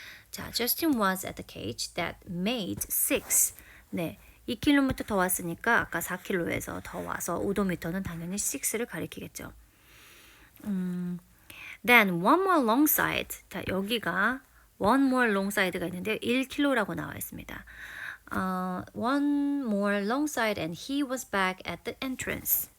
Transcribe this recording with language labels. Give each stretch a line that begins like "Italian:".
English: 자, Justin was at the cage that made 6.
Korean: 네. 2km 더 왔으니까 아까 4km에서 더 와서 오도미터는 당연히 6를 가리키겠죠.
English: Then one more long side.
Korean: 자, 여기가
English: one more long side가
Korean: 있는데 1km라고 나와 있습니다.
English: One more long side and he was back at the entrance.